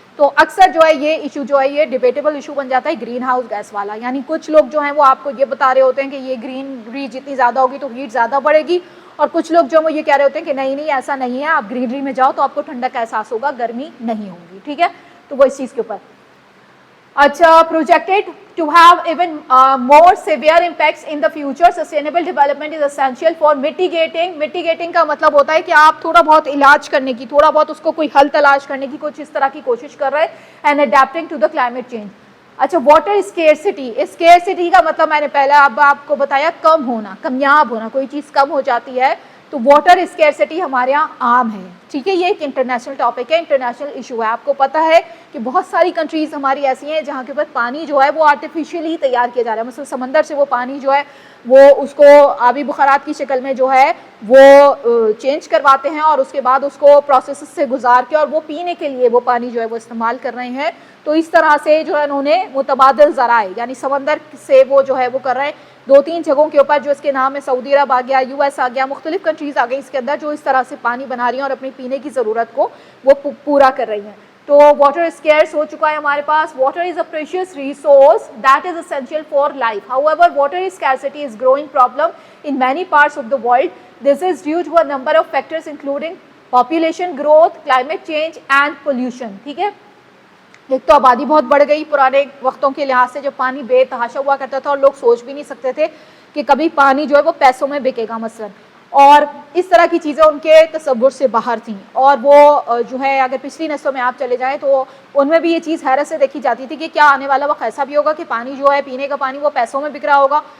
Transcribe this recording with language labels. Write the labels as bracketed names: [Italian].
[Urdu] تو اکثر جو ہے یہ ایشو جو ہے یہ ڈیبیٹیبل ایشو بن جاتا ہے گرین ہاؤس گیس والا. یعنی کچھ لوگ جو ہیں وہ آپ کو یہ بتا رہے ہوتے ہیں کہ یہ گرینری جتنی زیادہ ہوگی تو ہیٹ زیادہ بڑھے گی, اور کچھ لوگ جو وہ یہ کہہ رہے ہوتے ہیں کہ نہیں ایسا نہیں ہے, آپ گرینری میں جاؤ تو آپ کو ٹھنڈک کا احساس ہوگا, گرمی نہیں ہوگی, ٹھیک ہے. تو وہ اس چیز کے اوپر اچھا [English] projected to have even more severe impacts in the future. Sustainable development is essential for mitigating [Urdu] کا مطلب ہوتا ہے کہ آپ تھوڑا بہت علاج کرنے کی, تھوڑا بہت اس کو کوئی حل تلاش کرنے کی کچھ اس طرح کی کوشش کر رہے ہیں [English] and adapting to the climate change. [Urdu] اچھا واٹر اسکیئرسٹی کا مطلب میں نے پہلے اب آپ کو بتایا کم ہونا, کمیاب ہونا, کوئی چیز کم ہو جاتی ہے تو واٹر اسکیئرسٹی ہمارے یہاں عام ہے, ٹھیک ہے. یہ ایک انٹرنیشنل ٹاپک ہے, انٹرنیشنل ایشو ہے. آپ کو پتہ ہے کہ بہت ساری کنٹریز ہماری ایسی ہیں جہاں کے اوپر پانی جو ہے وہ آرٹیفیشلی تیار کیا جا رہا ہے. مثلا سمندر سے وہ پانی جو ہے وہ اس کو آبی بخارات کی شکل میں جو ہے وہ چینج کرواتے ہیں اور اس کے بعد اس کو پروسیس سے گزار کے اور وہ پینے کے لیے وہ پانی جو ہے وہ استعمال کر رہے ہیں. تو اس طرح سے جو ہے انہوں نے متبادل ذرائع یعنی سمندر سے وہ جو ہے وہ کر رہے ہیں 2-3 جگہوں کے اوپر جو اس کے نام ہے سعودی عرب آ گیا, یو ایس آ گیا, مختلف کنٹریز آ گئی اس کے اندر جو اس طرح سے پانی بنا رہی ہیں اور اپنی پینے کی ضرورت کو وہ پورا کر رہی ہیں. تو واٹر اسکیئرس ہو چکا ہے ہمارے پاس. [English] Water is a precious resource that is essential for life. However, water scarcity is growing problem in many parts of the world. This is due to a number of factors including population growth, climate change and pollution. [Urdu] ٹھیک ہے, ایک تو آبادی بہت بڑھ گئی. پرانے وقتوں کے لحاظ سے جب پانی بے تحاشا ہوا کرتا تھا اور لوگ سوچ بھی نہیں سکتے تھے کہ کبھی پانی جو ہے وہ پیسوں میں بکے گا مثلا, اور اس طرح کی چیزیں ان کے تصور سے باہر تھیں. اور وہ جو ہے اگر پچھلی نسلوں میں آپ چلے جائیں تو ان میں بھی یہ چیز حیرت سے دیکھی جاتی تھی کہ کیا آنے والا وقت ایسا بھی ہوگا کہ پانی جو ہے پینے کا پانی وہ پیسوں میں بک رہا ہوگا.